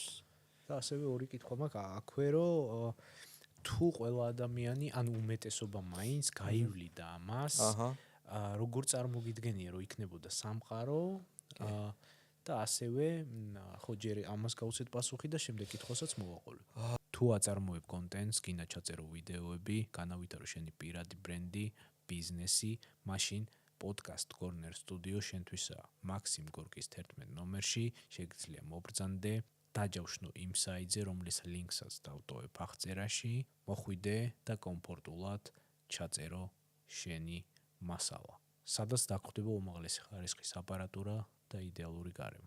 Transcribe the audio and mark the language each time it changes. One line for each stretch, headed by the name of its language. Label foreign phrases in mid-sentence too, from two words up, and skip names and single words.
Georgian: და ასევე ორი კითხვა მაქვს აქვე, რომ თუ ყველა ადამიანი, ანუ უმეტესობა მაინც გაივლიდა ამას, როგორ წარმოგიდგენია, რომ იქნებოდა სამყარო და ასევე ხო ჯერ ამას გავუცეთ პასუხი და შემდეგ კითხვასაც მოვაყოლე. თუ აწარმოებ კონტენტს, გინდა ჩაწერო ვიდეოები, განავითარო შენი პირადი ბრენდი, ბიზნესი, მაშინ podcast corner studio შენთვისაა. მაქსიმ გორკის 11 ნომერში შეგიძლია მობრძანდე, დაჯავშნო იმ საიტზე, რომლის ლინკსაც დავტოვებ აღწერაში, მოხვიდე და კომფორტულად ჩაწერო შენი მასალა. სადაც დაგხვდება უმაღლესი ხარისხის აპარატურა და იდეალური გარემო.